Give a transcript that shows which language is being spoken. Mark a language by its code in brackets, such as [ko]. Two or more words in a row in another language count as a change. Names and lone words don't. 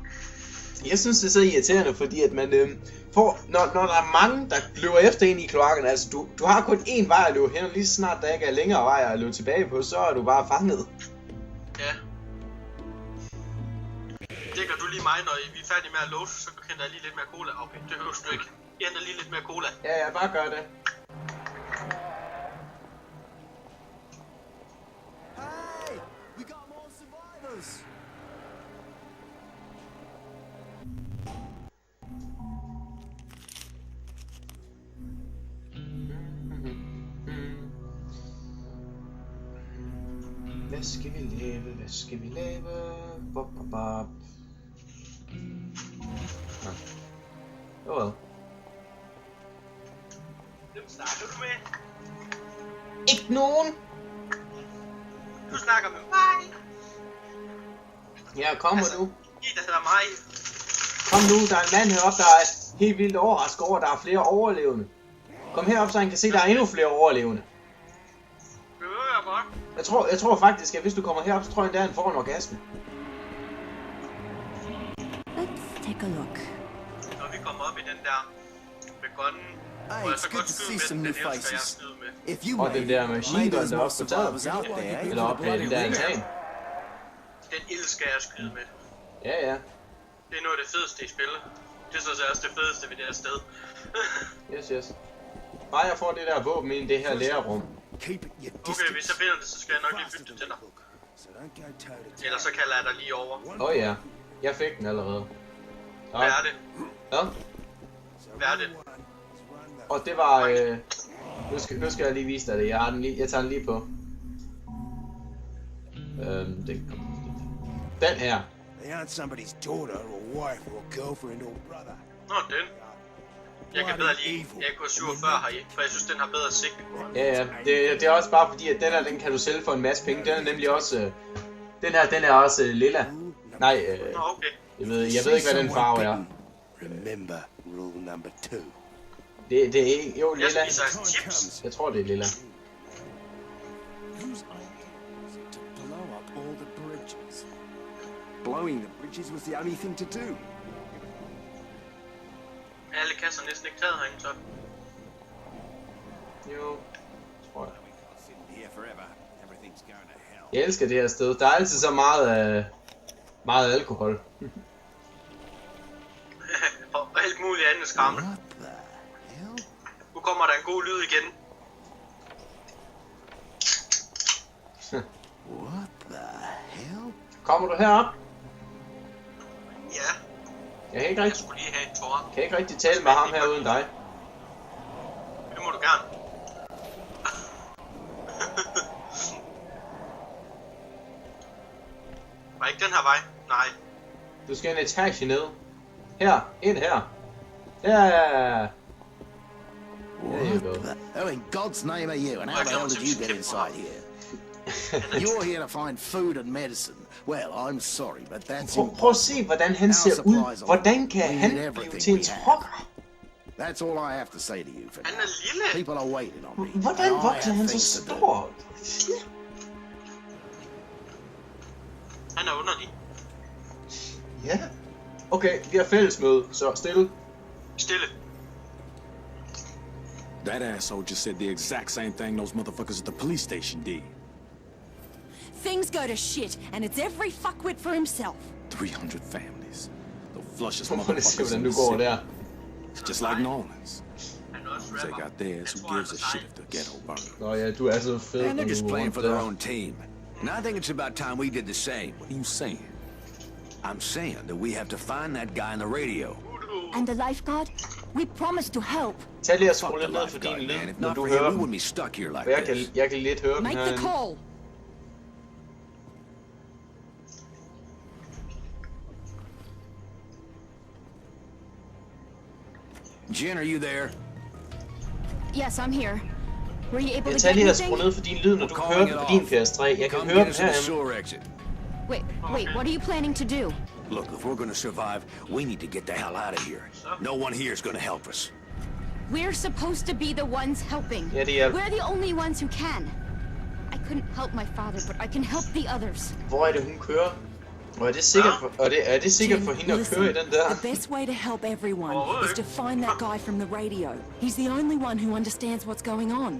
[da] Jeg synes, det er så irriterende, fordi at man når der er mange, der løber efter en i kloakkerne, altså du har kun én vej at løbe hen, og lige så snart der ikke er længere vej at løbe tilbage på, så er du bare fanget. Ja. Dækker du lige mig, når vi er færdige med at låse, så henter jeg lige lidt mere cola. Okay, det høres du ikke. Jeg henter lige lidt mere cola. Ja, bare gør det. [en] Hey, we got more survivors. [da] Hvad skal vi lave? Bop, bop, bop. Well. Hvem snakker du med? Ikke nogen! Du snakker med mig. Ja, kommer du. I, der hedder mig. Kom nu, der er en mand heroppe, der er helt vildt overrasket over, at der er flere overlevende. Kom herop, så han kan se, at der er endnu flere overlevende. Det hører jeg godt. Jeg tror faktisk, at hvis du kommer herop, så tror jeg, at han får en orgasme. [en] Let's take a look. [da] Når vi kommer op i den der med gunnen, [en] Hey, [da] hvor jeg [en] it's [da] så [en] good [da] godt [en] to [da] skyde [en] see [da] med [en] some [da] den, [en] new [da] den elsker jeg at [en] faces. [da] skyde med. [en] If you [da] Og den der machine [en] maybe [da] gun, [en] there's [da] der [en] more [da] også på taget. [en] survivors out there. [da] Eller op i den der altan. Den elsker jeg at skyde med. Ja. Det er noget af det fedeste i spillet. Det synes jeg også det fedeste ved det her sted. Yes. Bare jeg får det der våben ind i det her lærerum. [en] Keep it your [da] Okay, [en] distance. [da] hvis jeg finder det, så skal jeg nok lige bytte det til dig. [en] So don't go toe to toe. [da] Ellers så kalder jeg dig lige over. Ja. Jeg fik den allerede. Hvad er det? Ja. Hvad er det? Og det var... Nu skal jeg lige vise dig det. Jeg tager den lige på. Den her. [en] They aren't somebody's daughter or wife or girlfriend or brother. [da] Nå, den. Jeg kan bedre lide AK-47 heri, for jeg synes, den har bedre sigte på. Ja. Det er også bare fordi, at den kan du sælge for en masse penge. Den er nemlig også... Den er også lilla. Nej, Nå, okay. jeg ved ikke, hvad den farve er. [en] Remember rule number 2. [da] Det er ikke... Jo, Jeg lilla. spiser chips. Jeg tror, det er lilla. [en] Whose idea was it to blow up all the bridges? blowing the bridges was the only thing to do. [da] Alle kasser næsten ikke taget herinde, så. Jo, tror jeg. We can't sit here forever. Everything's going to hell. Jeg elsker det her sted. Der er altid så meget alkohol. Og alt muligt andet skrammel. [en] What the hell? [da] Nu kommer der en god lyd igen. [en] What the hell? [da] Kommer du herop? Ja, Jeg kan ikke jeg rigtig, skulle lige have en tår. tale med ham her uden dig. Det må du gerne. Var ikke den her vej? Nej. Du skal en etage ned. Her, ind her. Ja. [en] There you go. Who in God's name are you, and how the hell did you get inside here? You're here to find food and medicine. Well, I'm sorry, but that's [da] Prøv at se, hvordan han ser ud. Hvordan kan han blive til en trokker? [en] That's all I have to say to you for [da] Han [en] now. [da] er lille. [en] People are waiting on me. [da] Hvordan [en] and I [da] vokser [en] have [da] han så [en] things to do. [da] stor? Han er underlig. Ja. Okay, vi har fællesmøde, så stille. Stille. [en] That asshole just said the exact same thing those motherfuckers at the police station did. Things go to shit, and it's every fuckwit for himself. 300 families. The flushest [da] Prøv at se, [en] motherfuckers [da] hvordan [en] in [da] du [en] the [da] går [en] city. [da] der. [en] It's just like Norman's. [da] Han er også [en] They [da] rapper. [en] got theirs. [da] Jeg [en] Who [da] tror, [en] gives [da] han [en] a [da] er [en] shit [da] sej. [en] if the ghetto burns? [da] Nå ja, du er så fed, [en] And [da] når [en] they're just [da] du [en] playing [da] rundt [en] for their [da] der. [en] own team. And I think it's about time we did the same. What are you saying? I'm saying that we have to find that guy on the radio. And the lifeguard? We promised to help. [da] Tag lige og [en] Fuck [da] skru [en] the [da] lidt ned for din [en] lifeguard, man. [da] lyd, [en] If [da] når [en] not [da] du [en] for him, [da] hører [en] we [da] dem. [en] wouldn't be stuck here like [da] For [en] this. [da] jeg kan lidt høre dem [en] Make the [da] herinde. [en] call. Jen, are you there? Yes, I'm here. Were you able [da] Jeg [en] to [da] tager [en] get [da] lige og skru [en] anything? [da] ned for din lyd, når [en] We're [da] du [en] calling [da] hører [en] it [da] dem på din [en] off. [da] PS3. Jeg kan [en] Come [da] høre [en] get [da] dem [en] us to the [da] herinde. [en] sewer exit. Wait, what are you planning to do? Look, if we're gonna survive, we need to get the hell out of here. No one here is gonna help us. We're supposed to be the ones helping. [da] Ja, det er... [en] We're the only ones who can. I couldn't help my father, but I can help the others. [da] Hvor er det, hun kører? Og er det sikkert for, er det sikkert for hende at [en] Listen, [da] køre i den der? [en] The best way to help everyone Oh, is to find that guy from the radio. He's the only one who understands what's going on.